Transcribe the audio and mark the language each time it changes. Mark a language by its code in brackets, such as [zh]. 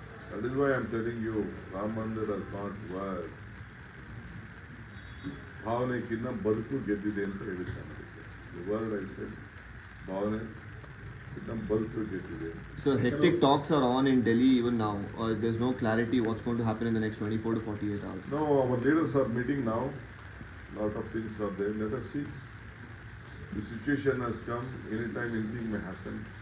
[en] That is why I am telling you, Ram Mandir has not worked. [kn] ಭಾವನೆಗಿನ್ನ ಬದುಕು ಗೆದ್ದಿದೆ ಅಂತ ಹೇಳಿದ್ದಾನೆ. [en] The word I said, [kn] ಭಾವನೆಗಿನ್ನ ಬದುಕು ಗೆದ್ದಿದೆ. [en] So hectic talks are on in Delhi even now. There's no clarity what's going to happen in the next 24 to 48 hours. No, our leaders are meeting now. Lot of things are there. Let us see. The situation has come. Anytime anything may happen.